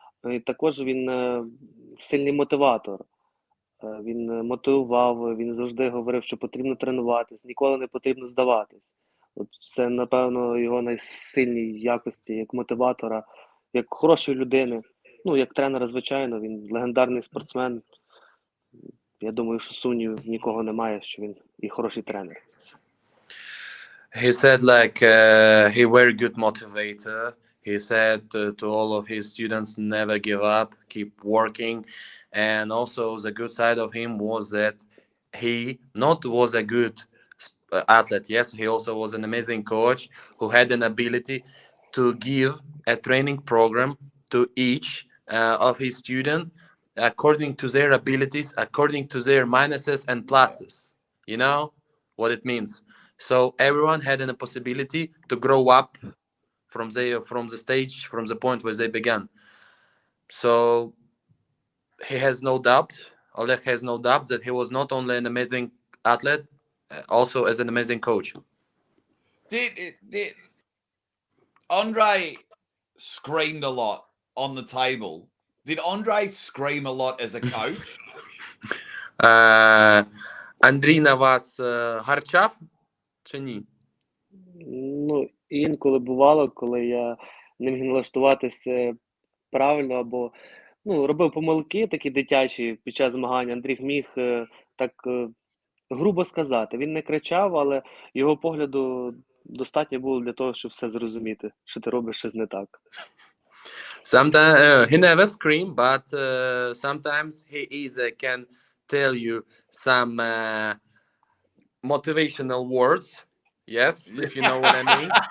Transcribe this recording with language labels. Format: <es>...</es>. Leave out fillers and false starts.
<uk>І також він сильний мотиватор. Він мотивував, він завжди говорив, що потрібно тренуватись, ніколи не потрібно здаватись. От це, напевно, його найсильні якості як мотиватора, як хорошої людини. Ну, як тренера, звичайно, він легендарний спортсмен. Я думаю, що сумнівів нікого немає, що він і хороший тренер.</uk> <en>He said like he very good motivator. He said to all of his students, never give up, keep working. And also the good side of him was that he not was a good athlete. Yes, he also was an amazing coach who had an ability to give a training program to each of his students according to their abilities, according to their minuses and pluses. You know what it means? So everyone had a possibility to grow up from the stage, from the point where they began. So he has no doubt, Oleg has no doubt that he was not only an amazing athlete, also as an amazing coach. Did Andrey screamed a lot on the table? Did Andrey scream a lot as a coach?</en> <uk>Андрій на вас гарчав чи ні? Ну, інколи бувало, коли я не міг налаштуватися правильно або робив помилки такі дитячі під час змагань. Андрій міг так грубо сказати. Він не кричав, але його погляду достатньо було для того, щоб все зрозуміти, що ти робиш щось не так.</uk> <en>Sometimes he never scream, but sometimes he can tell you some motivational words. Yes, if you know what I mean.</en>